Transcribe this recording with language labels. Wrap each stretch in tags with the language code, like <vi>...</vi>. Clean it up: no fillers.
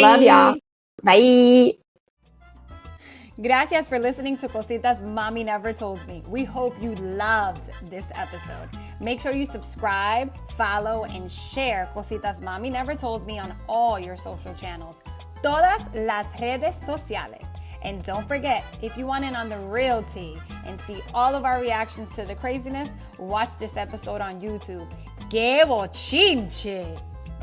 <en>Love y'all. Bye.</en> <es>Gracias</es> <en>for listening to Cositas Mami Never Told Me. We hope you loved this episode. Make sure you subscribe, follow, and share Cositas Mami Never Told Me on all your social channels.</en> <es>Todas las redes sociales.</es> <en>And don't forget, if you want in on the real tea and see all of our reactions to the craziness, watch this episode on YouTube.</en> <es>¡Qué bochinche!</es>